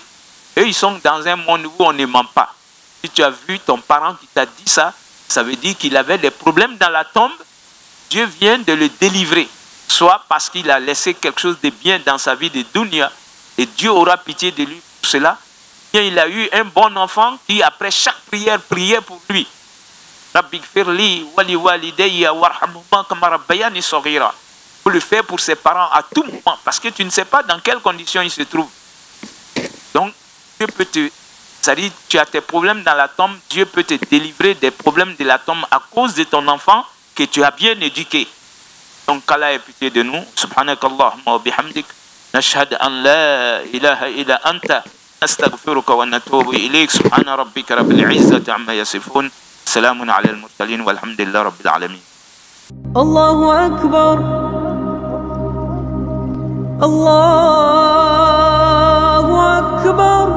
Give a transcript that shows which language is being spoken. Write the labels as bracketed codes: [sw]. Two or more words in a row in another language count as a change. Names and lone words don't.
[fr] Eux, ils sont dans un monde où on ne ment pas. Si tu as vu ton parent qui t'a dit ça, ça veut dire qu'il avait des problèmes dans la tombe. Dieu vient de le délivrer. Soit parce qu'il a laissé quelque chose de bien dans sa vie de dunya, et Dieu aura pitié de lui pour cela. Bien, il a eu un bon enfant qui, après chaque prière, priait pour lui. [ar] رب اغفر لي ولوالدي وارحمهما كما ربياني صغيرا. [fr] Il faut le faire pour ses parents à tout moment, parce que tu ne sais pas dans quelles conditions ils se trouvent. Donc, Dieu peut te... C'est-à-dire, tu as tes problèmes dans la tombe, Dieu peut te délivrer des problèmes de la tombe à cause de ton enfant que tu as bien éduqué. Donc, qu'Allah ait pitié de nous. [ar] سبحانك اللهم وبحمدك. نشهد أن لا إله إلا أنت. نستغفرك ونتوب إليك. سبحان ربك رب العزة عما يصفون. سلام على المرسلين والحمد لله رب العالمين. الله أكبر. الله أكبر.